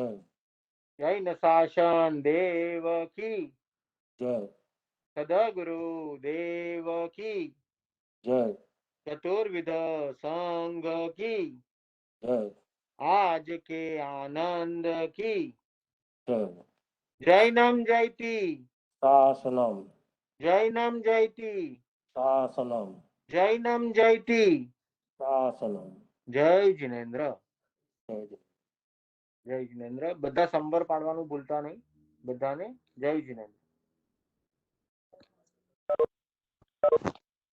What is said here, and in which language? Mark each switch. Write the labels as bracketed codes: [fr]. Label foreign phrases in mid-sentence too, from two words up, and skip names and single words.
[hi] जैन शासन देव की જય. सदगुरु देव की જય. चतुर्विध संघ की જય. आज के आनंद की જય. [sa] जैनम जयती શાસનમ जैनम जयती શાસનમ जैनम जयती. શાસનમ. [gu] જય જિનેન્દ્ર. જય જય. જય જિનેન્દ્ર. બધા સંબર પાડવાનું ભૂલતા નહીં. બધાને જય જિનેન્દ્ર.